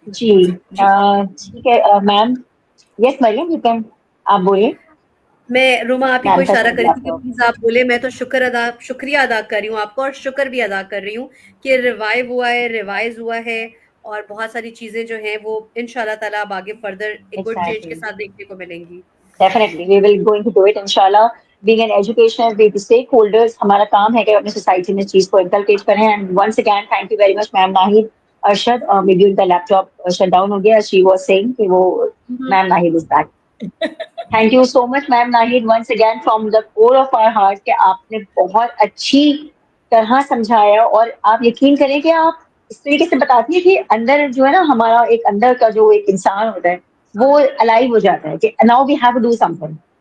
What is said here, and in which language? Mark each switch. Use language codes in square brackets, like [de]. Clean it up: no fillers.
[ur] جی ٹھیک ہے میم. [en] yes Maryam you can, [ur] آپ بولیے. میں روما آپ ہی کو میم کا اشارہ کر چلیے رہی آپ تھی کہ کو. پلیز آپ بولے. میں تو شکریہ ادا کر رہی ہوں آپ کو, اور شکر بھی ادا کر رہی ہوں کہ ریوائو ہوا ہے, ریوائز ہوا ہے, اور بہت ساری چیزیں جو ہیں وہ ان شاء اللہ تعالیٰ اب آگے فردر ایک گڈ چینج کے ساتھ دیکھنے کو ملیں گی. [en] Definitely, we will going to do it inshallah. Being an educational, being the stakeholders, [ur] ہمارا کام ہے کہ اپنی سوسائٹی میں اس چیز کو انکلکیٹ کریں. [en] And once again, thank you very much, ma'am Nahid. [ur] Arshad, maybe ان کا لیپ ٹاپ شٹ ڈاؤن ہو گیا. [en] She was saying [ur] کہ وہ [en] ma'am Nahid is back. Thank you so much, ma'am Nahid, once again from the core of our heart [ur] کہ آپ نے بہت اچھی طرح سمجھایا, اور آپ یقین کریں کہ آپ اس طریقے سے بتاتی ہیں کہ اندر جو ہے نا ہمارا ایک اندر کا جو ایک انسان ہوتا ہے وہ الائیو ہو جاتا ہے کہ [en] Now we have to do something.